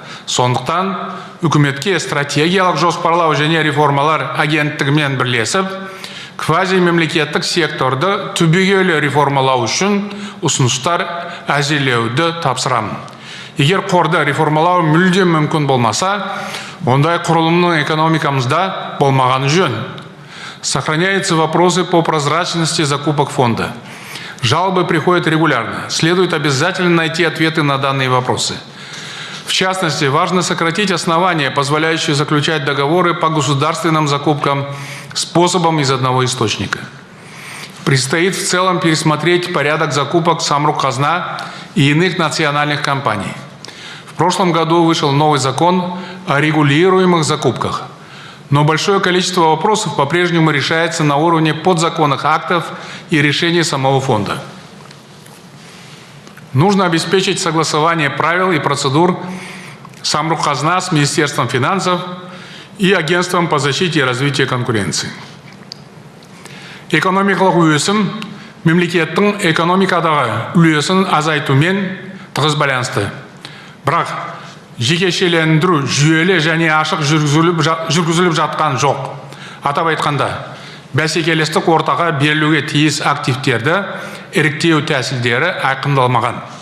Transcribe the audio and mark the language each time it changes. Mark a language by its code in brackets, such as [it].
[kk] Сондықтан үкіметке стратегиялық жоспарлау және реформалар агенттігімен бірлесіп, квази-мемлекеттік секторды түбегейлі реформалау үшін ұсыныстар әзірлеуді тапсырамын. Егер қорды реформалау мүлдем мүмкін болмаса, ондай құрылымның экономикамызда болмағаны жөн. [ru] Сохраняются вопросы по прозрачности закупок фонда. Жалобы приходят регулярно. Следует обязательно найти ответы на данные вопросы. В частности, важно сократить основания, позволяющие заключать договоры по государственным закупкам способом из одного источника. Предстоит в целом пересмотреть порядок закупок Самрұқ-Қазына и иных национальных компаний. В прошлом году вышел новый закон о регулируемых закупках. Но большое количество вопросов по-прежнему решается на уровне подзаконных актов и решений самого фонда. Нужно обеспечить согласование правил и процедур Самрұқ-Қазына с Министерством финансов и Агентством по защите и развитию конкуренции. [kk] Экономикалық өсім мемлекеттің экономикадағы үлесін азайтумен тығыз байланысты. Бірақ жекешелендіру жүйелі және ашық жүргізіліп жатқан жоқ. Атап айтқанда, бәсекелестік ортаға берілуге тиіс активтерді іріктеу тәсілдері айқындалмаған.